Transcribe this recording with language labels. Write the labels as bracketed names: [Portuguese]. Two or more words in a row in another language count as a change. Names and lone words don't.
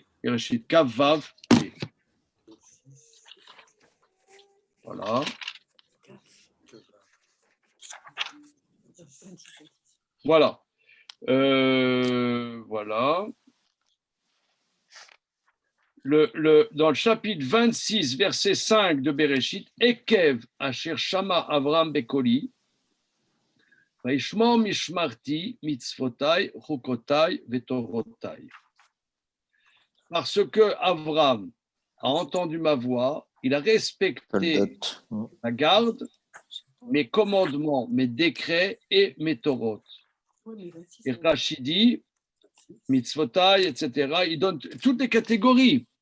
[Hebrew] בראשית כו ו, [French] E. Voilà. Voilà. Voilà. Dans le chapitre 26, verset 5 de Bereshit, [Hebrew] עקב אשר שמע אברהם בקולי וישמר משמרתי מצותי, חקותי ותורתי. [French] Parce que Avram a entendu ma voix, il a respecté la garde, mes commandements, mes décrets et mes Torot. Et Rachidi, Mitzvotai, etc., il donne toutes les catégories.